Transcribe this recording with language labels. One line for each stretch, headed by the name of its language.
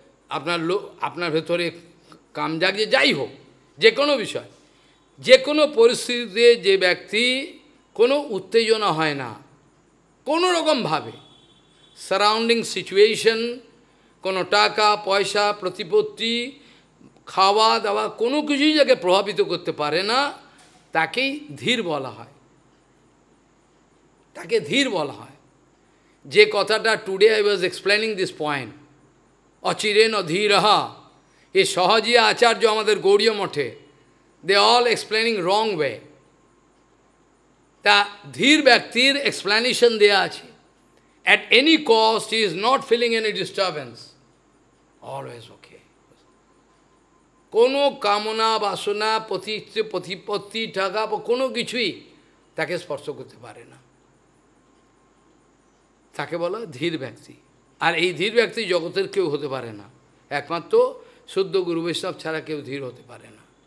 Bangla: আপনার ভেতরে কাম জাগছে, যাই হোক, যে কোনো বিষয়, যে কোনো পরিস্থিতিতে যে ব্যক্তি কোনো উত্তেজনা হয় না কোনো রকমভাবে, সারাউন্ডিং সিচুয়েশন, কোনো টাকা পয়সা প্রতিপত্তি খাওয়া দাওয়া কোনো কিছুই যাকে প্রভাবিত করতে পারে না, তাকেই ধীর বলা হয়, তাকে ধীর বলা হয়। যে কথাটা
English: today I was explaining this point,
Sanskrit: অচিরেন অধীরহা,
Bangla: এ সহজিয়া আচার্য আমাদের গৌড়ীয় মঠে,
English: They all explaining wrong way.
Bangla: তা ধীর ব্যক্তির এক্সপ্লেনেশন দেয়া আছে,
English: at any cost he is not feeling any disturbance, always okay.
Bangla: কোনো কামনা বাসনা প্রতিপত্তি টাকা কোনো কিছুই তাকে স্পর্শ করতে পারে না, তাকে বলা ধীর ব্যক্তি। আর এই ধীর ব্যক্তি জগতের কেউ হতে পারে না, একমাত্র শুদ্ধ গুরু বৈষ্ণব ছাড়া কেউ ধীর হতে পারে না।